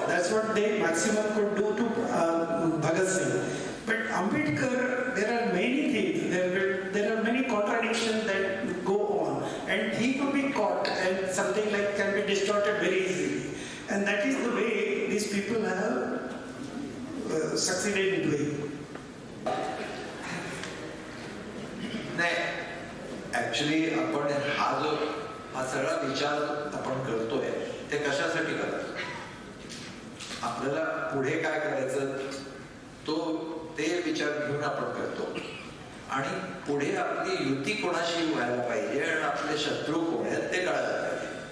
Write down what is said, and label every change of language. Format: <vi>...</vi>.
<en>That's what they maximum could do to Bhagat Singh. But Ambedkar, there are many things, there are many contradictions that go on, and he could be caught, and something like can be distorted very easily, and that is the way these people have succeeded in doing.</en> <mr>नाही, actually आपण हा सगळा विचार आपण करतोय ते कशासाठी करतो? आपल्याला पुढे काय करायचं ते विचार घेऊन आपण करतो. आणि पुढे आपली युती कोणाशी व्हायला पाहिजे आणि आपले शत्रू कोण आहेत ते कळायला पाहिजे.</mr>